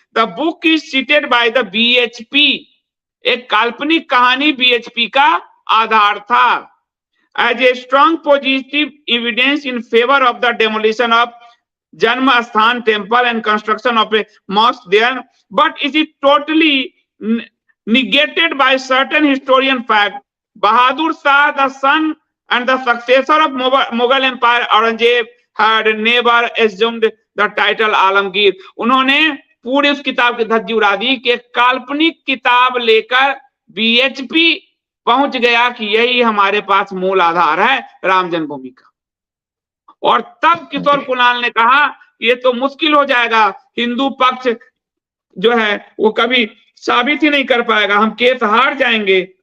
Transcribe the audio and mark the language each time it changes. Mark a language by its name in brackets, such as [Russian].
[English] the book is seated by the BHP, [Hindi] एक काल्पनिक कहानी बीएचपी का आधार था। [English] As a strong positive evidence in favour of the demolition of Janmasthan temple and construction of a mosque there, but is it totally negated by certain historian fact. Bahadur Shah, the son and the successor of Mughal Empire Aurangzeb, had never assumed the title Alamgir. [Hindi] उन्होंने पूरी उस किताब की धज्जी उड़ा दी कि काल्पनिक किताब लेकर बीएचपी पहुंच गया कि यही हमारे पास मूल आधार है राम जन्मभूमि का। और तब किशोर कुणाल ने कहा ये तो मुश्किल हो जाएगा, हिंदू पक्ष जो है वो कभी साबित ही नहीं कर पाएगा, हम केस हार जाएंगे।